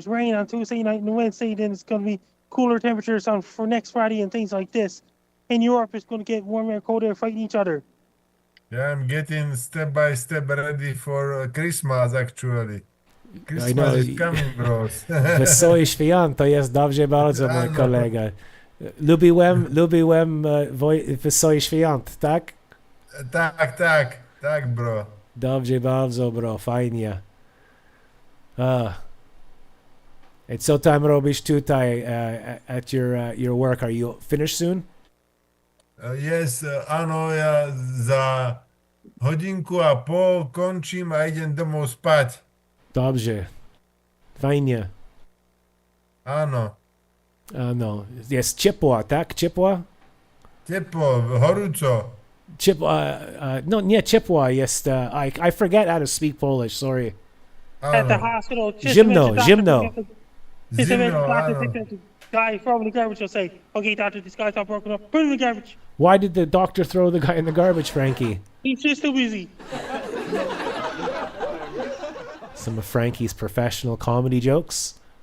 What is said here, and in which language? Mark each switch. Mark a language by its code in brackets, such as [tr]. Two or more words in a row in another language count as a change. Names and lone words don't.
[en] Rain on Tuesday night and Wednesday. Then it's going to be cooler temperatures for next Friday and things like this. In Europe, it's going to get warmer and colder, fighting each other. Yeah, I'm getting step by step ready for Christmas actually. I know. Christmas is coming, bros. [pl] Wesoły świąt, to jest dobrze bardzo, mój kolega. Lubiłem Wesoły świąt, tak? Tak, bro. Dobrze bardzo, bro, fajnie. And co tam robisz tutaj [en] at your work? Are you finished soon? Yes, [sk] áno, ja za hodinku a pol končím a idem domov spať. [pl] Dobrze. Fajnie. [sk] Áno. [pl] No, jest ciepła, tak? Ciepła? [sk] Teplo, horúco. [pl] Ciepła, no nie ciepła jest, [en] I forget how to speak Polish, sorry. At the [sk] Áno. [en] hospital, [pl] Zimno. Zimno, [en] The guy throwing the garbage will say, okay, doctor, this guy's all broken up. Put it in the garbage. Why did the doctor throw the guy in the garbage, Frankie? He's just too busy. Some of Frankie's professional comedy jokes.